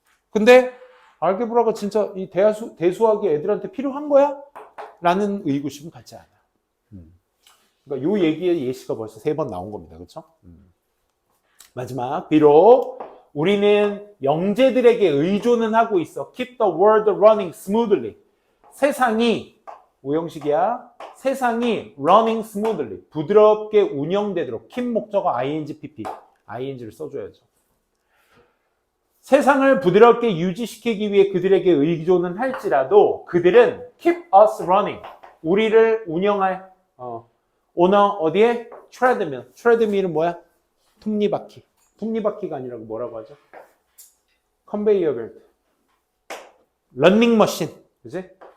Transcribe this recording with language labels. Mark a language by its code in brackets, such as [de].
[ko] 근데 알게브라가 진짜 이 대수학이 애들한테 필요한 거야? 라는 의구심은 갖지 않아. 그러니까 요 얘기의 예시가 벌써 3번 나온 겁니다. 그렇죠? 마지막. 비록 우리는 영재들에게 의존은 하고 있어. [en] Keep the world running smoothly. [ko] 세상이 오형식이야. 세상이 [en] running smoothly. [ko] 부드럽게 운영되도록. [en] keep 목적어 ing, pp. [ko] ing를 써줘야죠. 세상을 부드럽게 유지시키기 위해 그들에게 의존은 할지라도 그들은 [en] keep us running. [ko] 우리를 운영할 어디에? treadmill. treadmill은 뭐야? 톱니바퀴. 톱니바퀴가 아니라 뭐라고 하죠? 컨베이어 벨트. 런닝머신. 그치?